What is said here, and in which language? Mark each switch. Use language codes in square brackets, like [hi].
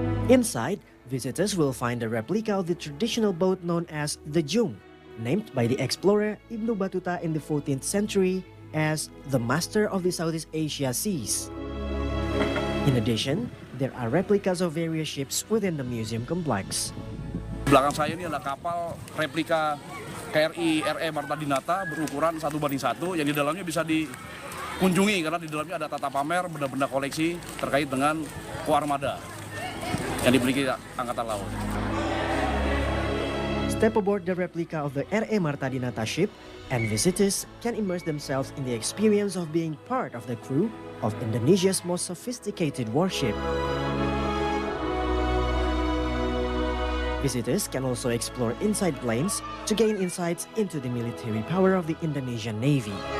[en] Inside, visitors will find a replica of the traditional boat known as the Jung, named by the explorer Ibnu Battuta in the 14th century as the master of the Southeast Asia seas. In addition, there are replicas of various ships within the museum complex. [id] Belakang saya ini adalah kapal replika KRI RE Marta Dinata berukuran 1:1 yang di dalamnya bisa dikunjungi karena di dalamnya ada tata pamer benda-benda koleksi terkait dengan koarmada yang dimiliki Angkatan Laut. [en] Step aboard the replica of the RE Marta Dinata ship and visitors can immerse themselves in the experience of being part of the crew of Indonesia's most sophisticated warship. Visitors can also explore inside planes to gain insights into the military power of the Indonesian Navy.